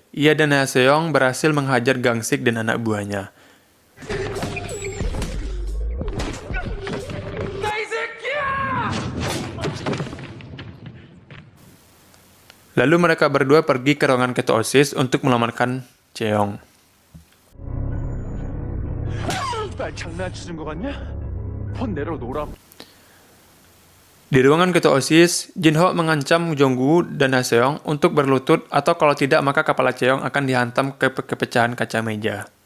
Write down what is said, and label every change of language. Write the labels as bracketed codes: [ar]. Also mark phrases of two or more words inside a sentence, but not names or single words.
[id] Ia dan Haseong berhasil menghajar Gangsik dan anak buahnya. Lalu mereka berdua pergi ke ruangan ketua OSIS untuk melamarkan Cheong. [ko] 날 장난치는 거 같냐? 폰 내려놓으라. [id] Di ruangan ketua OSIS, Jinho mengancam Jonggu dan Haseong untuk berlutut atau kalau tidak maka kepala Cheong akan dihantam ke pecahan kaca meja.